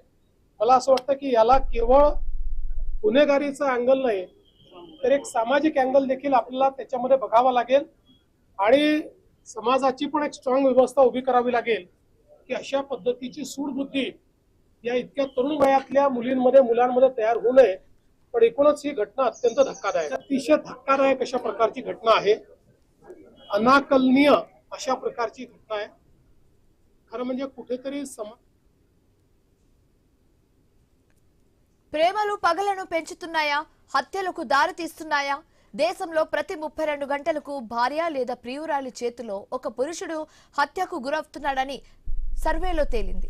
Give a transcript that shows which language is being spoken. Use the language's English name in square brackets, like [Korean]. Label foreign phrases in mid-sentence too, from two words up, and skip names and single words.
[Marathi] मला असं वाटतं की याला केवळ गुन्हेगारीचा अँगल नाही तर एक सामाजिक अँगल देखील आपल्याला त्याच्यामध्ये बघावा लागेल आणि समाजाची पण एक स्ट्रॉंग व्यवस्था उभी करावी लागेल की अशा पद्धतीची सूडबुद्धी या इतक्या तरुण वयातल्या मुलींमध्ये मुलांमध्ये तयार होऊ नये. पण एकूणच ही घटना अत्यंत धक्कादायक, अतिशय धक्कादायक अशा प्रकारची घटना आहे, अनाकलनीय अशा प्रकारची घटना आहे. खरं म्हणजे कुठेतरी [Telugu] ప్రేమలు పగలను పెంచుతున్నాయా? హత్యలకు దారి తీస్తున్నాయా? దేశంలో ప్రతి 32 గంటలకు భార్య లేదా ప్రియురాలి చేతిలో ఒక పురుషుడు హత్యకు గురవుతున్నాడని సర్వేలో తేలింది.